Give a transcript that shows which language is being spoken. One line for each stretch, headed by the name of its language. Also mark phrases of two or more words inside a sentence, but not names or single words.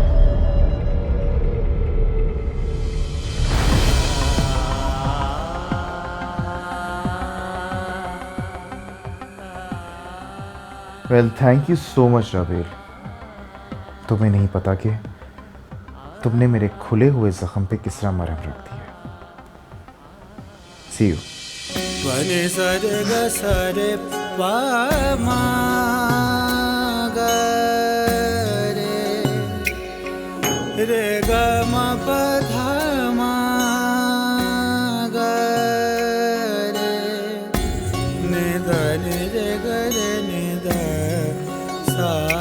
English: Well, thank you so much Rabel.
Hindi: तुम्हें नहीं पता कि तुमने मेरे खुले हुए जख्म पे किस तरह मरहम रख दिया।
English: See you. वने सरे ग सरे पा मा ग रे रे ग म प ध मा ग रे ने द ने रे ग रे ने द सा